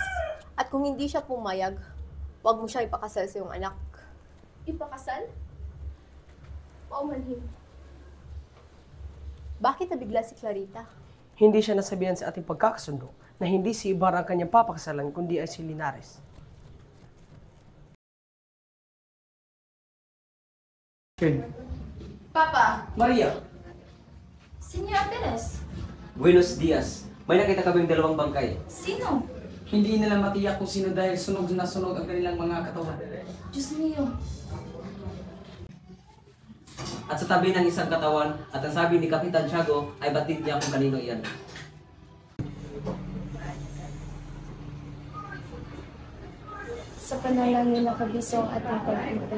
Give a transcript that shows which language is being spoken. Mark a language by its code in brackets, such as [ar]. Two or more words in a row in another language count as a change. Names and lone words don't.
[tl] At kung hindi siya pumayag, huwag mo siya ipakasal sa iyong anak. Ipakasal? Paumanhin. Bakit nabigla si Clarita? Hindi siya nasabihan sa ating pagkakasundo na hindi si Ibarra ang kanyang papakasalan kundi ay si Linares. Papa! Maria! Señora Perez! [es] Buenos dias. [tl] May nakita kaming dalawang bangkay. Sino? Hindi nila matiyak kung sino dahil sunog na sunog ang kanilang mga katawan. Diyos mio! At sa tabi ng isang katawan, at ang sabi ni Kapitan Tiago ay batid niya kung kanino iyan. Sa panalangin na kabiso ang ating pag-ibig.